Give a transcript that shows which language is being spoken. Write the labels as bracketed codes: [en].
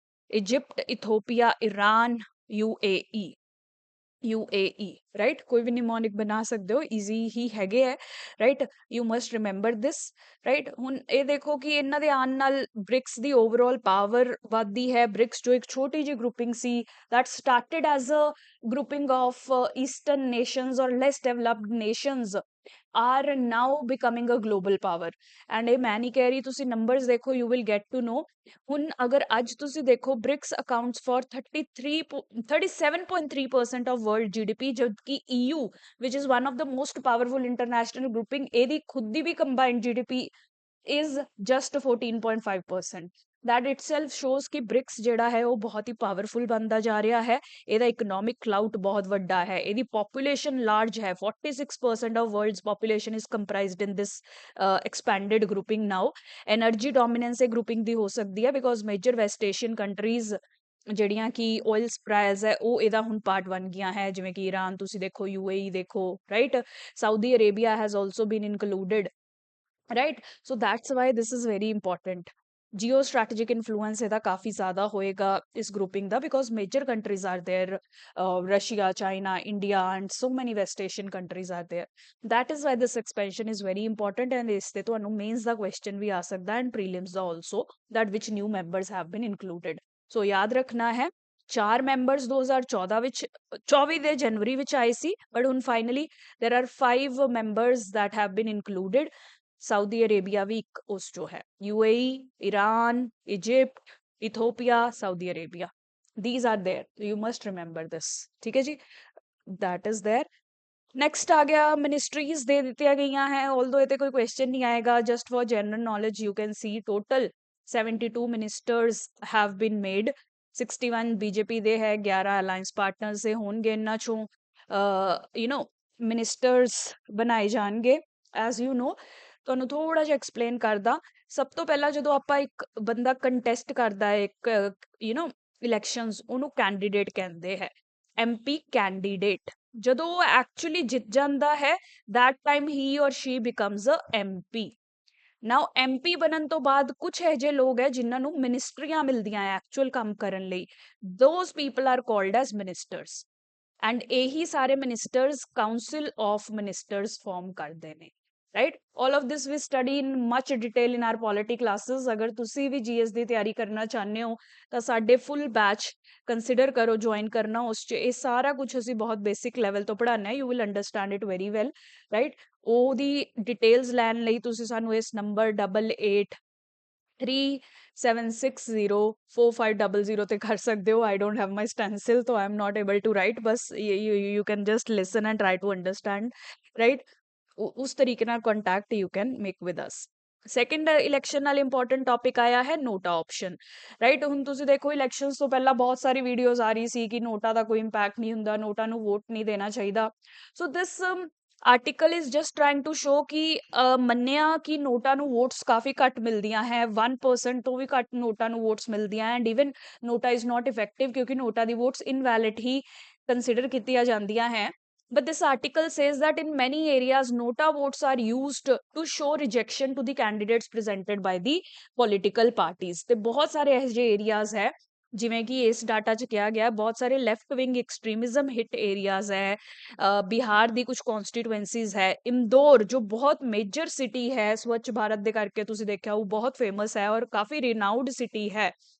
[pa] Egypt, Ethiopia, Iran, UAE, UAE, right. ਕੋਈ ਵੀ mnemonic ਬਣਾ ਸਕਦੇ ਹੋ, ਈਜ਼ੀ ਹੀ ਹੈਗੇ ਹੈ, right. [en] you must remember this, [pa] right. ਹੁਣ ਇਹ ਦੇਖੋ ਕਿ ਇਹਨਾਂ ਦੇ ਆਉਣ ਨਾਲ ਬ੍ਰਿਕਸ ਦੀ ਓਵਰਆਲ ਪਾਵਰ ਵੱਧਦੀ ਹੈ। ਬ੍ਰਿਕਸ ਜੋ ਇੱਕ ਛੋਟੀ ਜਿਹੀ grouping ਸੀ, [en] that started as a grouping of eastern nations or less developed nations are now becoming a global power। [pa] And ਇਹ ਮੈਂ ਨਹੀਂ ਕਹਿ ਰਹੀ, ਤੁਸੀਂ ਨੰਬਰਸ ਦੇਖੋ, [en] You will get to know. [pa] ਹੁਣ ਅਗਰ ਅੱਜ ਤੁਸੀਂ ਦੇਖੋ, BRICS accounts for 37.3% of world GDP, ਜਦਕਿ EU which [en] is one of the most powerful international grouping, [pa] ਇਹਦੀ ਖੁਦ ਦੀ ਵੀ combined GDP [en] is just 14.5%। that itself shows [pa] ਕਿ ਬ੍ਰਿਕਸ ਜਿਹੜਾ ਹੈ ਉਹ ਬਹੁਤ ਹੀ ਪਾਵਰਫੁਲ ਬਣਦਾ ਜਾ ਰਿਹਾ ਹੈ। ਇਹਦਾ ਇਕਨੋਮਿਕ ਕਲਾਊਟ ਬਹੁਤ ਵੱਡਾ ਹੈ, ਇਹਦੀ ਪੋਪੂਲੇਸ਼ਨ ਲਾਰਜ ਹੈ। [en] 46% of world's population is comprised in this expanded grouping now। [pa] Energy dominance ਇਹ ਗਰੁੱਪਿੰਗ ਦੀ ਹੋ ਸਕਦੀ ਹੈ because major West Asian countries ਜਿਹੜੀਆਂ ਕਿ ਆਇਲ ਸਪਲਾਈਜ਼ ਹੈ ਉਹ ਇਹਦਾ ਹੁਣ ਪਾਰਟ ਬਣ ਗਈਆਂ ਹੈ, ਜਿਵੇਂ ਕਿ ਈਰਾਨ ਤੁਸੀਂ ਦੇਖੋ, UAE ਦੇਖੋ, right. [en] Saudi Arabia has also been included, right? So that's why this is very important। [pa] Jio strategic influence ਇਹਦਾ ਕਾਫੀ ਜ਼ਿਆਦਾ ਹੋਏਗਾ ਇਸ grouping ਦਾ, [en] because major countries are there, [pa] Russia, China, India and so ਮੈਨੀ West Asian countries are there. [en] that is why this expansion is very important। [pa] and ਇਸ ਤੇ ਤੁਹਾਨੂੰ mains ਦਾ question ਵੀ ਆ ਸਕਦਾ and prelims ਦਾ also, [en] that which new members have been included। [pa] ਸੋ ਯਾਦ ਰੱਖਣਾ ਹੈ, 4 members 2014 ਵਿੱਚ, 24 ਦੇ ਜਨਵਰੀ ਵਿੱਚ ਆਏ ਸੀ, ਬਟ ਹੁਣ finally [en] there are 5 members that have been included। [pa] Saudi Arabia ਵੀ ਇੱਕ ਉਸ ਚੋਂ ਹੈ, [en] UAE, Iran, Egypt, Ethiopia, Saudi Arabia, these are there, you must remember this। [pa] ਠੀਕ ਹੈ ਜੀ, [en] that is there। [pa] ਨੈਕਸਟ ਆ ਗਿਆ, ਮਿਨਿਸਟਰੀਜ਼ ਦੇ ਦਿੱਤੀਆਂ ਗਈਆਂ ਹੈ। ਆਲਦੋ ਇਹ ਤੇ ਕੋਈ ਕੁਐਸਚਨ ਨਹੀਂ ਆਏਗਾ, [en] Just for general knowledge you can see total 72 ministers have been made. [pa] 61 BJP ਦੇ ਹੈ, 11 ਅਲਾਈਅੰਸ ਪਾਰਟਨਰਸ ਦੇ ਹੋਣਗੇ। ਇਹਨਾਂ ਚੋਂ ਯੂ ਨੋ ਮਿਨਿਸਟਰਸ ਬਣਾਏ ਜਾਣਗੇ। ਐਜ਼ ਯੂ ਨੋ, ਤੁਹਾਨੂੰ ਥੋੜਾ ਜਿਹਾ ਐਕਸਪਲੇਨ ਕਰਦਾ। ਸਭ ਤੋਂ ਪਹਿਲਾਂ ਜਦੋਂ ਆਪਾਂ ਇੱਕ ਬੰਦਾ ਕੰਟੈਸਟ ਕਰਦਾ ਹੈ ਇੱਕ ਯੂ ਨੋ ਇਲੈਕਸ਼ਨਸ, ਉਹਨੂੰ ਕੈਂਡੀਡੇਟ ਕਹਿੰਦੇ ਹੈ, MP ਕੈਂਡੀਡੇਟ। ਜਦੋਂ ਉਹ ਐਕਚੁਅਲੀ ਜਿੱਤ ਜਾਂਦਾ ਹੈ, [en] that time he or she becomes a MP। [pa] Now MP ਬਣਨ ਤੋਂ ਬਾਅਦ ਕੁਝ ਇਹੋ ਜਿਹੇ ਲੋਕ ਹੈ ਜਿਨ੍ਹਾਂ ਨੂੰ ਮਿਨਿਸਟਰੀਆਂ ਮਿਲਦੀਆਂ ਹੈ ਐਕਚੁਅਲ ਕੰਮ ਕਰਨ ਲਈ, [en] those people are called as ministers। [pa] And ਇਹੀ ਸਾਰੇ ministers council of ministers farm ਕਰਦੇ ਨੇ, right. [en] all of this we study in much detail in our polity classes। [pa] ਅਗਰ ਤੁਸੀਂ ਵੀ GS ਦੀ ਤਿਆਰੀ ਕਰਨਾ ਚਾਹੁੰਦੇ ਹੋ ਤਾਂ ਸਾਡੇ ਫੁੱਲ ਬੈਚ ਕੰਸੀਡਰ ਕਰੋ, ਜੁਆਇਨ ਕਰਨਾ। ਉਸ 'ਚ ਇਹ ਸਾਰਾ ਕੁਝ ਅਸੀਂ ਬਹੁਤ ਬੇਸਿਕ ਲੈਵਲ ਤੋਂ ਪੜ੍ਹਾਉਂਦੇ ਹਾਂ, [en] you will understand it very well, [pa] right. ਉਹਦੀ ਡਿਟੇਲਸ ਲੈਣ ਲਈ ਤੁਸੀਂ ਸਾਨੂੰ ਇਸ ਨੰਬਰ 8837604500 ਤੇ ਕਰ ਸਕਦੇ ਹੋ। [en] I don't have my stencil, so I'm not able to write। ਬਸ you can just listen and try to understand, right। [pa] ਉਸ ਤਰੀਕੇ ਨਾਲ [en] Contact you can make with us. [pa] Second election ਨਾਲ ਇੰਪੋਰਟੈਂਟ ਟੌਪਿਕ ਆਇਆ ਹੈ ਨੋਟਾ option, right? ਹੁਣ ਤੁਸੀਂ ਦੇਖੋ elections ਤੋਂ ਪਹਿਲਾਂ ਬਹੁਤ ਸਾਰੀ ਵੀਡੀਓਜ਼ ਆ ਰਹੀ ਸੀ ਕਿ ਨੋਟਾ ਦਾ ਕੋਈ ਇੰਪੈਕਟ ਨਹੀਂ ਹੁੰਦਾ, ਨੋਟਾ ਨੂੰ ਵੋਟ ਨਹੀਂ ਦੇਣਾ ਚਾਹੀਦਾ। [en] so this article is just trying to show [pa] ਕਿ ਮੰਨਿਆ ਕਿ ਨੋਟਾ ਨੂੰ ਵੋਟਸ ਕਾਫੀ ਘੱਟ ਮਿਲਦੀਆਂ ਹੈ, 1% ਤੋਂ ਵੀ ਘੱਟ ਨੋਟਾ ਨੂੰ ਵੋਟਸ ਮਿਲਦੀਆਂ and [en] even NOTA is not effective [pa] ਕਿਉਂਕਿ ਨੋਟਾ ਦੀ ਵੋਟਸ ਇਨਵੈਲਿਡ ਹੀ ਕੰਸੀਡਰ ਕੀਤੀਆਂ ਜਾਂਦੀਆਂ ਹੈ। [en] But this article says that in many areas, nota votes are used to show rejection to the candidates presented by the political parties. [pa] ਤੇ ਬਹੁਤ ਸਾਰੇ ਇਹੋ ਜਿਹੇ areas ਹੈ ਜਿਵੇਂ ਕਿ ਇਸ ਡਾਟਾ 'ਚ ਕਿਹਾ ਗਿਆ ਬਹੁਤ ਸਾਰੇ ਲੈਫਟ ਵਿੰਗ ਐਕਸਟ੍ਰੀਮਿਜ਼ਮ ਹਿੱਟ ਏਰੀਆਜ਼ ਹੈ। ਬਿਹਾਰ ਦੀ ਕੁਝ ਕੌਂਸਟੀਟੂਐਂਸੀਜ਼ ਹੈ, ਇੰਦੌਰ ਜੋ ਬਹੁਤ ਮੇਜਰ ਸਿਟੀ ਹੈ ਸਵੱਛ ਭਾਰਤ ਦੇ ਕਰਕੇ ਤੁਸੀਂ ਦੇਖਿਆ ਉਹ ਬਹੁਤ ਫੇਮਸ ਹੈ ਔਰ ਕਾਫੀ ਰਿਨਾਊਡ ਸਿਟੀ ਹੈ।